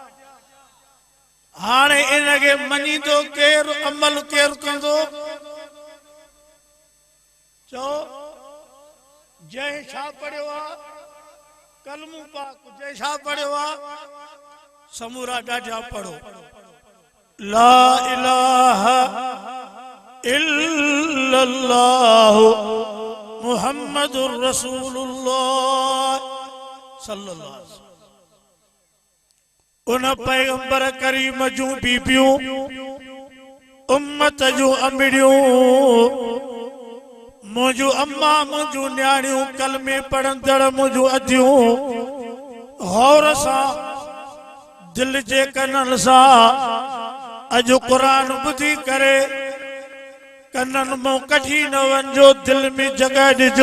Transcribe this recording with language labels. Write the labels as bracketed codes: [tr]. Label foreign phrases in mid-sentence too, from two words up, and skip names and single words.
[sd] हाणे इनखे मञींदो केरु, अमल केरु कंदो? चओ। जंहिं छा पढ़ियो आहे? कलमू पाक। जंहिं छा पढ़ियो आहे? समूरा ॾाढा पढ़ो। [ar] لا إله إلا الله محمد رسول الله صلى الله عليه وسلم. [sd] उन पैगंबर करीम जूं बीबियूं, उम्मत जूं अमिड़ियूं, मुंहिंजूं अम्मा, मुंहिंजूं न्याणियूं, कलमे पढ़ंदड़ मुंहिंजूं अधियूं, गौर सां दिल जे कननि सां अॼु क़ुरान ॿुधी करे कननि मां कढी न वञो, दिल में जॻह ॾिजो।